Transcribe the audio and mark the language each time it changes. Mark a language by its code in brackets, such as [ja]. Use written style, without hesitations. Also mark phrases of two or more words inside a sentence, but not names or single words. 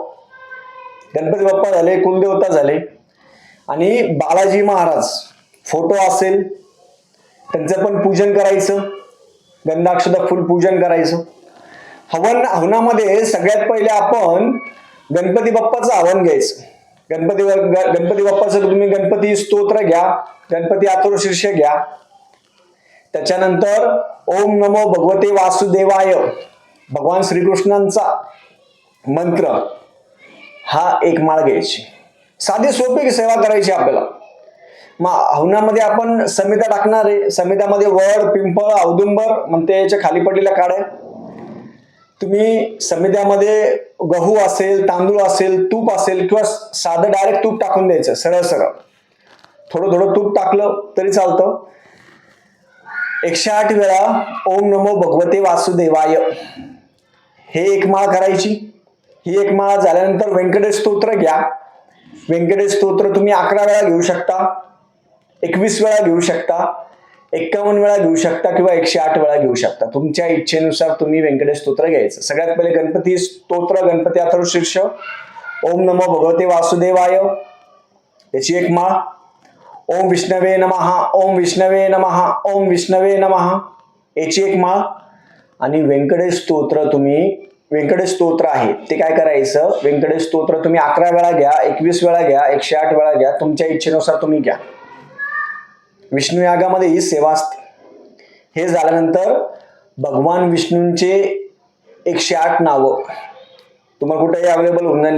[mr] गणपती बाप्पा झाले, कुलदेवता झाले, आणि बालाजी महाराज फोटो असेल त्यांचं पण पूजन करायचं, गंधाक्षता फुल पूजन करायचं. हवनामध्ये सगळ्यात पहिले आपण गणपती बाप्पाचं हवन घ्यायचं. गणपती बाप्पाचं तुम्ही गणपती स्तोत्र घ्या, गणपती अथर्वशीर्ष घ्या. [sa] त्याच्यानंतर ओम नमो भगवते वासुदेवाय, [mr] भगवान श्रीकृष्णांचा मंत्र हा एक माळ घ्यायची. साधी सोपी सेवा करायची आपल्याला. मग हवनामध्ये आपण समिधा टाकणार आहे. समिधामध्ये वड, पिंपळ, औदुंबर म्हणते याच्या खाली पडलेल्या काड्या. तुम्ही समिध्यामध्ये गहू असेल, तांदूळ असेल, तूप असेल किंवा साधं डायरेक्ट तूप टाकून द्यायचं. सरळ सरळ थोडं थोडं तूप टाकलं तरी चालतं. 108 वेळा [sa] ओम नमो भगवते वासुदेवाय [mr] हे एक माळ करायची. ही एक माळ झाल्यानंतर व्यंकटेश स्तोत्र घ्या. व्यंकटेश स्तोत्र तुम्ही 11 वेळा घेऊ शकता, 21 वेळा घेऊ शकता, 51 वेळा घेऊ शकता किंवा 108 वेळा घेऊ शकता. तुमच्या इच्छेनुसार तुम्ही व्यंकटेश स्तोत्र घ्यायचं. सगळ्यात पहिले गणपती स्तोत्र, गणपती अथर्वशीर्ष, [sa] ओम नमो भगवते वासुदेवाय [mr] याची एक माळ. [sa] ओम विष्णवे नमः, ओम विष्णवे नमः, ओम विष्णवे नमः [mr] याची एक माळ. आणि व्यंकटेश स्तोत्र आहे ते काय करायचं, व्यंकटेश स्तोत्र तुम्ही 11 वेळा घ्या, 21 वेळा घ्या, 108 वेळा घ्या, तुमच्या इच्छेनुसार तुम्ही घ्या. विष्णू यागामध्ये ही सेवा असते. हे झाल्यानंतर भगवान विष्णूंचे 108 नावं तुम्हाला कुठेही अवेलेबल होऊन जाईल.